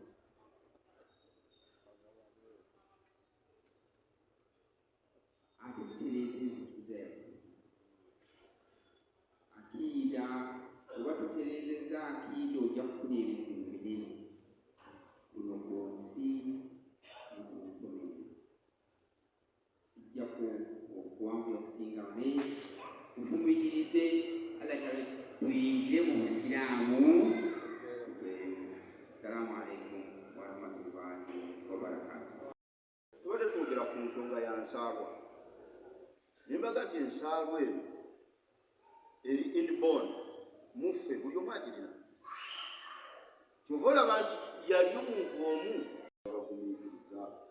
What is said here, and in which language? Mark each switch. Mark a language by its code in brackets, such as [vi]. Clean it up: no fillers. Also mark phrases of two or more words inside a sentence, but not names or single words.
[lg] Ate tutereeza enzikiza yaffe akiida, oba tutereezezza akiida ojja kufuna ebizibu binene kuno ku nsi n'okunkomerera. Sijjaku okuwangula okusinga naye nfumitirize Allah kyale tuyingire mu Busiraamu. [ar] السلام عليكم ورحمة الله وبركاته. [lg] Tubadde twogera ku nsonga ya nsaalwa. Nembaga nti ensaalwa eno eri inborn muffe buli omu agirina. Kyova olaba nti yali omuntu omu abagumiikiriza.